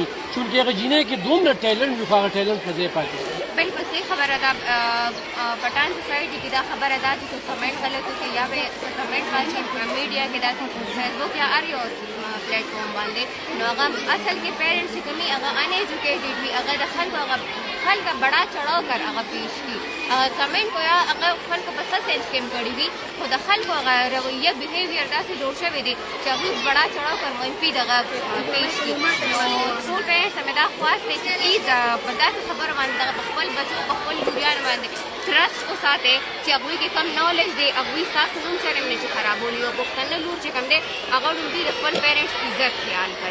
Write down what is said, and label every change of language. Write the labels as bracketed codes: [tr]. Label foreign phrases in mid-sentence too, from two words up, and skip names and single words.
[ps] چونکې هغه جینۍ کې دومره ټیلنټ وي خو هغه ټیلنټ په ځای پاتې شي. بالکل صحیح خبره ده. پټان سوسایټي کې دا خبره ده چې څوک کمنټ غلط وکړي یا به کمنټ واچي میډیا کې داسې فیسبوک یا هر یو پلیټ فارم باندې، نو هغه اصل کې پیرنټس چې کومي هغه ان ایجوکیټډ وي، هغه د خلکو [ur] بڑا چڑھاو کر [ps] هغه پیش کړي. هغه کمنټ کو یا هغه خلکو په څه سینس کې کړي وي، خو د خلکو هغه رویه بیهیویر داسې جوړ شوی دی چې هغوی [ur] بڑا چڑھاو کر [ps] منفي دغه پیش کړي. نو ټول پیرنټس ته مې دا خواست دی چې پلیز په داسې خبرو باندې دغه په خپل بچو په خپل لوریانو باندې ټرسټ وساتئ چې هغوی کې کم نالج دی، هغوی ستاسو نوم چرې نه چې خرابولي. او پښتنه لور چې کوم دی هغه ډېر د خپل پیرنټس عزت خیال کوي.